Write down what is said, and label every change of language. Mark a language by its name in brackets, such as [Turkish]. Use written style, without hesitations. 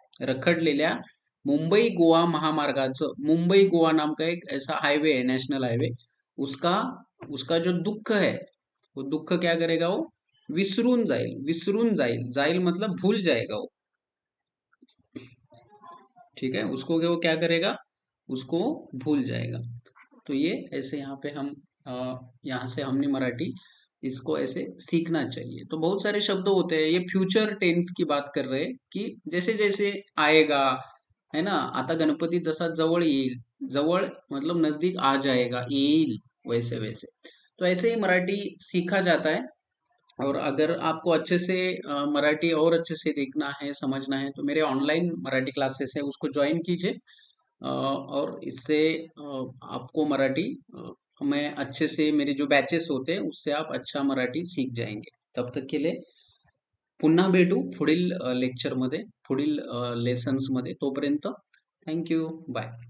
[Marathi] रखडलेल्या मुंबई गोवा महामार्गाचं, [Hindi] मुंबई गोवा नाम का एक ऐसा हाईवे है, नेशनल हाईवे, उसका उसका जो दुःख है, वो दुःख क्या करेगा, वो [Marathi] विसरून जाईल, विसरून जाईल, जाईल [Hindi] मतलब भूल जाएगा वो, ठीक है, उसको वो क्या करेगा, उसको भूल जाएगा। तो ये ऐसे यहाँ पे हम यहाँ से हमने मराठी इसको ऐसे सीखना चाहिए। तो बहुत सारे शब्द होते हैं, ये फ्यूचर टेंस की बात कर रहे हैं कि जैसे जैसे आएगा, है ना। [Marathi] आता गणपति जसा जवळ येईल, [Hindi] जवळ मतलब नजदीक आ जाएगा, येईल, वैसे वैसे। तो ऐसे ही मराठी सीखा जाता है। और अगर आपको अच्छे से मराठी और अच्छे से देखना है, समझना है, तो मेरे ऑनलाइन मराठी क्लासेस है उसको ज्वाइन कीजिए। और इससे आपको मराठी में अच्छे से, मेरे जो बैचेस होते हैं उससे आप अच्छा मराठी सीख जाएंगे। तब तक के लिए [Marathi] पुन्हा भेटू पुढील लेक्चरमध्ये, पुढील लेसन्समध्ये। तोपर्यंत थँक्यू, बाय.